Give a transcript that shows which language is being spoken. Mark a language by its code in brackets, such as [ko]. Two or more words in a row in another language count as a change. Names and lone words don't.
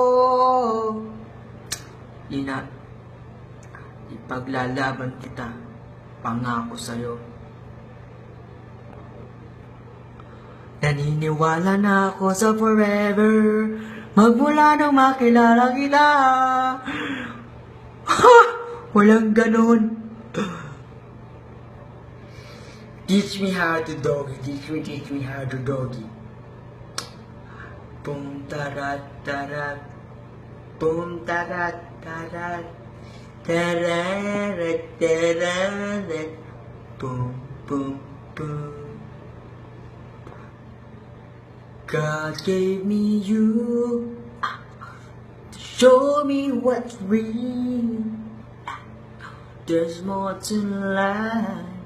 [tl] Ina, ipaglalaban kita, pangako sa'yo. Naniniwala na ako sa forever, magmula nung makilala kita. Ha! Walang ganon. [en] Teach me how to doggy, teach me how to doggy. Boom tarat tarat, boom tarat tarat, tararat tararat, boom boom boom. God gave me you to show me what's real. There's more to life.